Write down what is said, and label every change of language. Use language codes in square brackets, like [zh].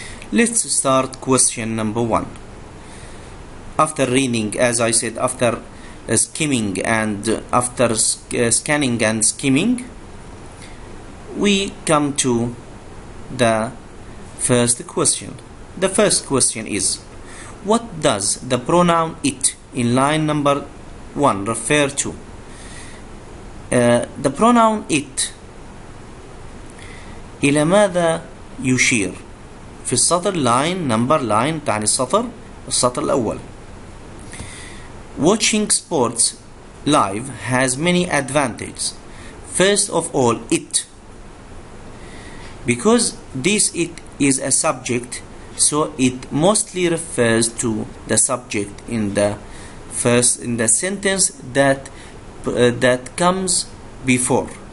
[en] Let's start question number 1. After reading, as I said, after skimming and after scanning and skimming, we come to the first question. The first question is, what does the pronoun it in line number 1 refer to? The pronoun it [ar] إلى ماذا يشير؟ في السطر [en] line number line [ar] تعني السطر الأول. [en] Watching sports live has many advantages. First of all, it, because this it is a subject, so it mostly refers to the subject in the sentence that comes before.